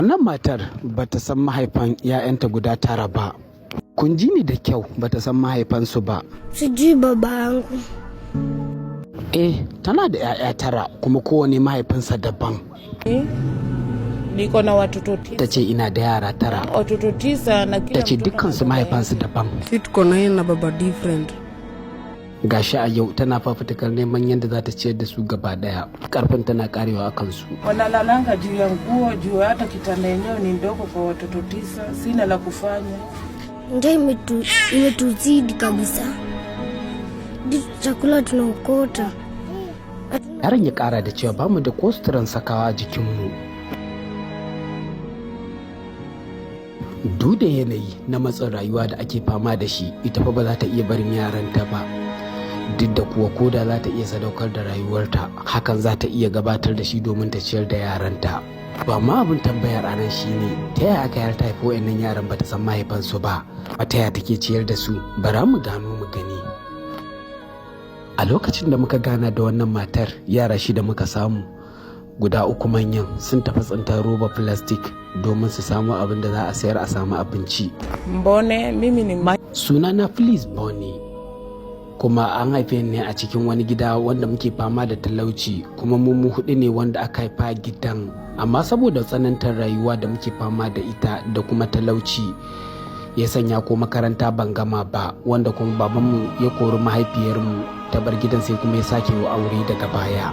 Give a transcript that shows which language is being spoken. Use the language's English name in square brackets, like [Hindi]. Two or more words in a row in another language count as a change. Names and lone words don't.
[Hausa] Wannan matar bata san mahaifan 'ya'yanta guda 9 ba. Kun ji ni da kyau, bata san mahaifansu ba. Su ji babanku. Tana da 'ya'ya 9 kuma kowane mahaifinsa daban. [Swahili] Niko na watoto 9. [Hausa] Ta ce ina da yara 9. [Swahili] Watoto 9 na kila [Hausa] Ta ce dukkansu mahaifansu daban. [Swahili] Tuko na na baba different. [Hausa] Gashi a yau tana fafutukar neman yadda za ta ciyar da su gaba daya. Karfin tana karewa a kansu. [Swahili] Wanalalanga juu ya nguo, juu hata kitanda yenyewe ni ndogo kwa watoto 9. Sina la kufanya. Njaa imetuzidi kabisa. Chakula tunaokota. [Hausa] Yaron ya kara da cewa bamu da kosturan sakawa a jikinmu. Duk da yanayi na matsin rayuwa da ake fama da shi, ita fa ba za ta iya barin yaranta ba. Duk da kuwa koda za ta iya sadaukar da rayuwarta, hakan za ta iya gabatar da shi domin ta ciyar da yaranta. To amma abin tambayar anan shine, ta yaya aka yarta haifi wa'annan yaran bata san mahaifansu ba, ta yaya take ciyar da su? Bara mu gano mu gani. A lokacin da muka gana da wannan matar, yara 6 muka samu. Guda 3 manyan sun tafi tsintar roba plastic domin su samu abin da za a sayar a samu abinci. [Swahili] Mbone mimi ni [Hausa] Sunana Felice Boni. Kuma an haife ni a cikin wani gida wanda muke fama da talauci, kuma mu 4 ne wanda aka haifa gidan. Amma saboda tsanantar rayuwa da muke fama da ita da kuma talauci, ya sanya ko makaranta ban gama ba, wanda kuma babanmu ya kori mahaifiyarmu ta bar gidan, sai kuma ya sake wa aure daga baya.